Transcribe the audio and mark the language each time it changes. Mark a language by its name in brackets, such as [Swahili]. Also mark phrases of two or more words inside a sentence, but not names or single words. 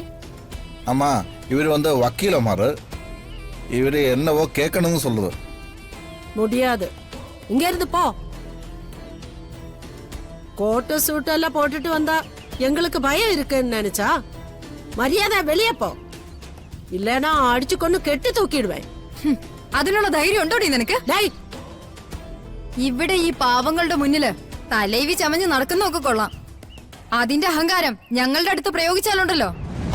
[Tamil] அம்மா, இவர் வந்து வக்கீலமாரு. இவரு என்னவோ கேட்கணும்னு சொல்லுது. முடியாது, இங்க இருந்து போ. கோட்டு சூட்டு எல்லாம் போட்டுட்டு வந்தா எங்களுக்கு பயம் இருக்குன்னு நினைச்சா மரியாதை வெளியே போ, இல்லனா அடிச்சு கொண்டு கெட்டி தூக்கிடுவேன். [Malayalam] അതിനുള്ള ധൈര്യം ഉണ്ടോടി നിനക്ക്? ഇവിടെ ഈ പാവങ്ങളുടെ മുന്നില് തലൈവി ചമഞ്ഞ് നടക്കുന്നൊക്കെ കൊള്ളാം. അതിന്റെ അഹങ്കാരം ഞങ്ങളുടെ അടുത്ത് പ്രയോഗിച്ചാലുണ്ടല്ലോ